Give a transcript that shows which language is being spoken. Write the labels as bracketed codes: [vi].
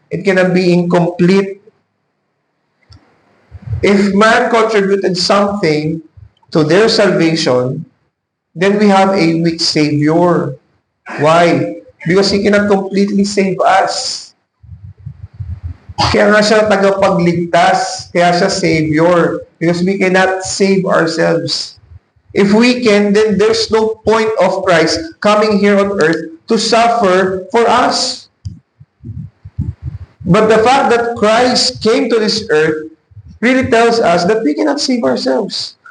[en] It cannot be incomplete. If man contributed something to their salvation, then we have a weak Savior. Why? Because He cannot completely save us. [tl] Kaya nga siya tagapagligtas, kaya siya Savior. [en] Because we cannot save ourselves. If we can, then there's no point of Christ coming here on earth to suffer for us. But the fact that Christ came to this earth really tells us that we cannot save ourselves.